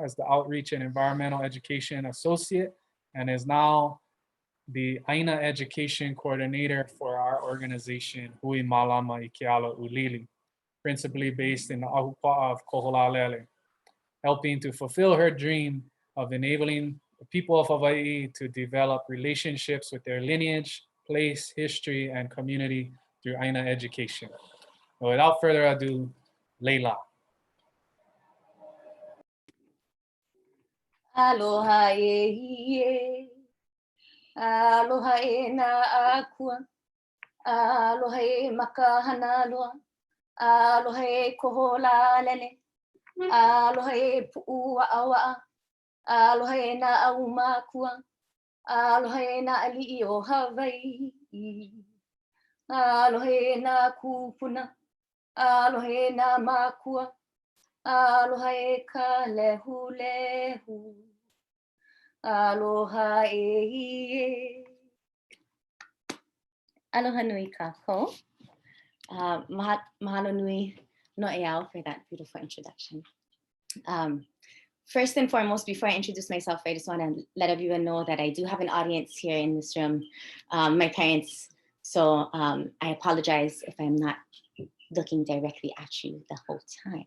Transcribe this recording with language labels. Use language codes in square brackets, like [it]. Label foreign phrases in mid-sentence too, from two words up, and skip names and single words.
[en] as the Outreach and Environmental Education Associate, and is now the Aina Education Coordinator for our organization, Hui Malama Ikiala Ulili, principally based in the Ahupa'a of Koholalele, helping to fulfill her dream of enabling the people of Hawaii to develop relationships with their lineage, place, history, and community through Aina education. So without further ado, Leila. [haw] Aloha aloha na akua, aloha makahana loa, aloha koholalele, aloha pu'uwa'awa'a, aloha na aumakua, aloha na ali'i o Hawaii, aloha na kupuna, aloha na makua, aloha ka lehu. Aloha Aloha nui kako. Mahalo nui no'eau [en] for that beautiful introduction. First and foremost, before I introduce myself, I just want to let everyone know that I do have an audience here in this room, my parents. So I apologize if I'm not looking directly at you the whole time.